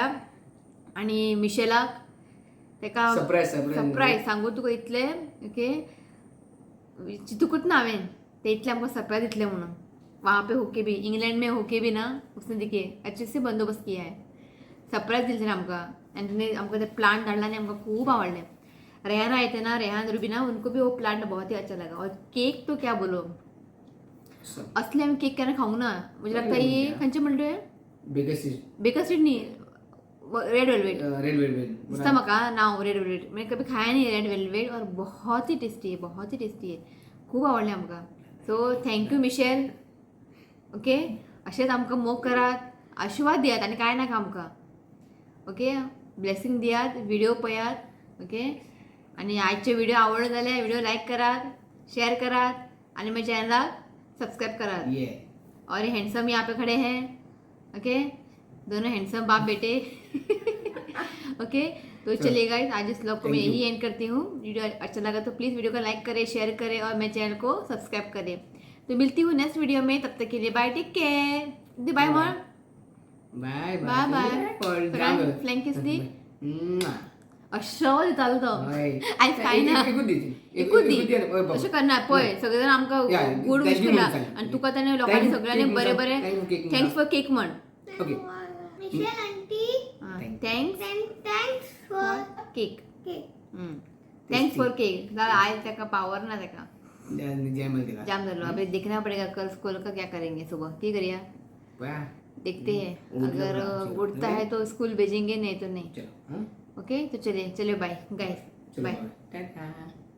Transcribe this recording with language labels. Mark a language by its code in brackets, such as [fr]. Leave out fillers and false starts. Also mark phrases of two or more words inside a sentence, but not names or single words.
[kok] आनी मिशेलाक तेका सरप्रायज सांगू तुका इतले, ओके, चिंतूकूच ना हांवें ते इतले आमकां सरप्रायज दितले म्हणून। [hi] वहाँ पे होके भी, इंग्लैंड में होके भी ना, उसने देखिए अच्छे से बंदोबस्त किया है, [kok] सरप्राईज दिले ना आमकां। आनी तुमी आमकां ते प्लांट धाडला आनी आमकां खूब आवडले। [hi] रेहान आए थे ना, रेहान रुबीना, उनको भी वो प्लांट बहुत ही अच्छा लगा। और केक तो क्या बोलो, [kok] असले आमी केक केन्ना खाऊंक ना। [hi] मुझे लगता है ये [kok] खंयचे म्हणले, बेकर स्ट्रीट न्ही, [en] red velvet [kok] दिसता म्हाका नाव, [en] red velvet. [hi] मैंने कभी खाया नहीं [en] red velvet, [hi] और बहुत ही टेस्टी है, बहुत ही टेस्टी है, [kok] खूब आवडले आमकां। [en] so thank you मिशेल। [kok] ओके, अशेंच आमकां मोग करात, आशिर्वाद दियात आनी कांय नाका आमकां। ओके, ब्लेसिंग दियात, व्हिडिओ पळयात। ओके, आनी आजचे व्हिडिओ आवडले जाल्यार व्हिडिओ लाईक करात, शेअर करात आनी मेरे चैनल सब्सक्राइब करात। [hi] और ये हैंडसम यहाँ पे खड़े हैं, ओके, दोनों हैंडसम बाप बेटे। ओके, तो चलिए गाइस, आज इस व्लॉग को मैं यही एंड करती हूँ। वीडियो अच्छा लगा तो प्लीज़ वीडियो को लाइक करें, शेयर करें और मेरे चैनल को सब्सक्राइब करें। तो मिलती हूँ नेक्स्ट वीडियो में, तब तक के लिए बाय, [en] take care, [hi] बाय मोर, बाय [en] bye bye. flank kiss [kok] दी अशो दितालो तो, आयज काय ना, एकूच दी अशें करना। पळय सगळे जाण आमकां [en] good wish [kok] केला आनी तुका ताणें लोकांनी सगळ्यांनी बरें बरें [en] thanks for cake [kok] म्हण। ओके, [en] thanks for cake, thanks for cake. [kok] जाल्यार आयज ताका पावर ना, ताका जाम जालो। [hi] अभी देखना पड़ेगा कल स्कूल का क्या करेंगे, सुबह की करिया देखते हैं। अगर उठता है तो स्कूल भेजेंगे, नहीं तो नहीं। ओके, तो चलिए [en] bye guys, [hi] बाय।